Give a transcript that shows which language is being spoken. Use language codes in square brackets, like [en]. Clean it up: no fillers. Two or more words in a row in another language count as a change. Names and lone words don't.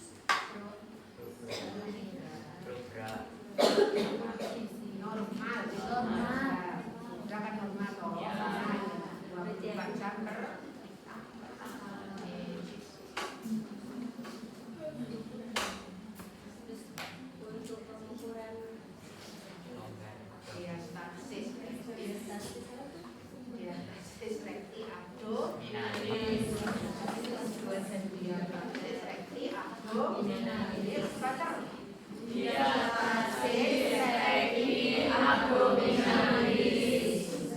[id] Normal. Sudah kan normal toh. 24 jam per untuk pengukuran diastasis rekti Minalis. diastasis rekti abdominalis. Baca. Diastasis rekti abdominalis.